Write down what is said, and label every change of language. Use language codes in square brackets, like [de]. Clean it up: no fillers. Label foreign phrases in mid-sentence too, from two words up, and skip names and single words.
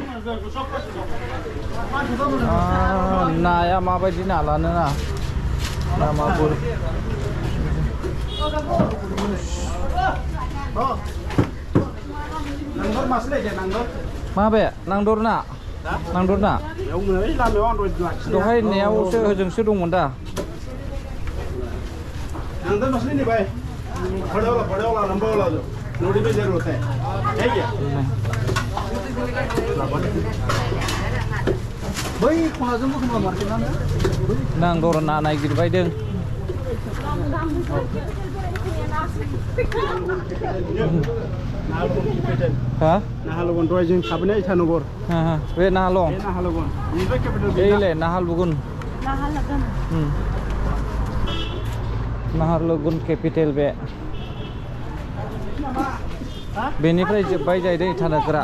[brx] नाया माबायदि ना लानो ना मागुर माबे नांदर ना दहाय होननायावसो होजोंसो दंमोन दा [hi] नांदर मछली नहीं भाई बड़े वाला लंबा वाला जो नोड़ी में जरूर होता है क्या भाई कौन सा मुझे मार्केट ना [brx] नांदर ना नागिरबायदों हा नाहालगन दहाय जों थाबैनो इटानगर बे नाहालं नाहालगन बेनिफ्राय केपिटेल एले नाहालगुन नाहालगुन केपिटेल बे बेनिफ्राय जोब्बाय जाहैदों इटानगरा